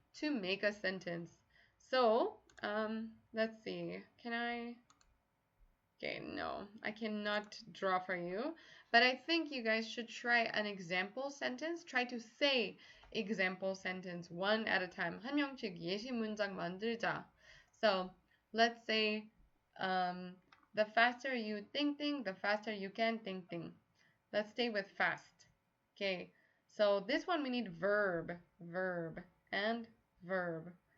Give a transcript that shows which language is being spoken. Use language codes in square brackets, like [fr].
[en] to make a sentence. So, let's see. Can I? Okay, no, I cannot draw for you. But I think you guys should try an example sentence. Try to say example sentence one at a time. [ko] 한 명씩 예시 문장 만들자. [en] So, let's say, the faster you think, the faster you can think. Let's stay with fast. Okay, so this one we need verb, and verb.